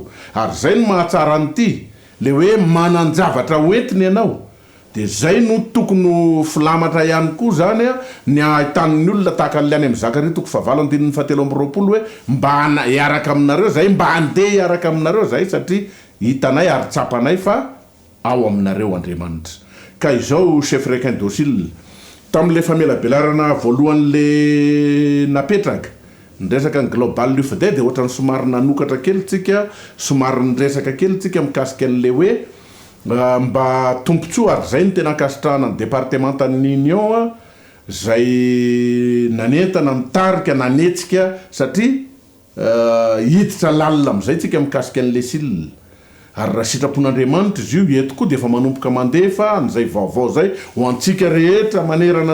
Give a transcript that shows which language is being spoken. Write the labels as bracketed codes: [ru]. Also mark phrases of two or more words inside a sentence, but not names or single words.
[mg] Ary zay no mahatsara nyity le hoe manan-javatra hoentiny ianao de zay no tokony filamatra ihany koa zany a ny ahitan'ny olona tahaka an'le any amin'ny Zakaria 7:7 hoe mba iaraka aminareo zay mba andeha iaraka aminareo zay satria hitanay ary tsapanay fa ao aminareo Andriamanitra. Ka izao [fr] chef requin docile [mg] tam'le famelabelarana voalohan'le napetraka nresaka ny [en] global youth day [mg] de ohatrany somary nanokatra kely tsika somary nresaka kely tsika mikasika an'le hoe mba tompontsoa ary zay ny tena kasitrahana ny départementan'ny union zay nanentana mitarika nanetsika satria hiditra lalina am'izay tsika mikasika an'le sil ary raha sitrapon'Andriamanitra izy io eto koa de efa manomboka mandefa an'izay vaovao zay ho antsika rehetra manerana